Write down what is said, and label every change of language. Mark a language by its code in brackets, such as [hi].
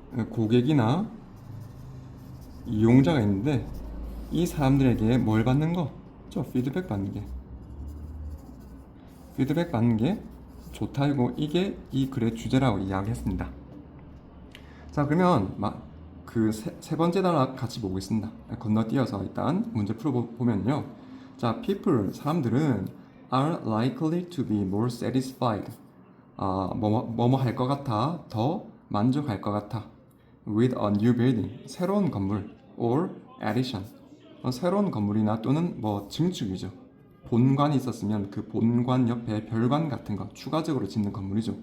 [ko] 고객이나 이용자가 있는데 이 사람들에게 뭘 받는 거? 피드백 받는 게. 피드백 받는 게 좋다고 이게 이 글의 주제라고 이야기했습니다. 자, 그러면 그 세 번째 단락 같이 보겠습니다. 건너뛰어서 일단 문제 풀어보면요. [en] 자, people, [ko] 사람들은 [en] are likely to be more satisfied. [ko] 뭐뭐 할 것 같아, 더 만족할 것 같아. [en] with a new building, [ko] 새로운 건물, [en] or addition, [ko] 새로운 건물이나 또는 뭐 증축이죠. 본관이 있었으면 그 본관 옆에 별관 같은 거 추가적으로 짓는 건물이죠.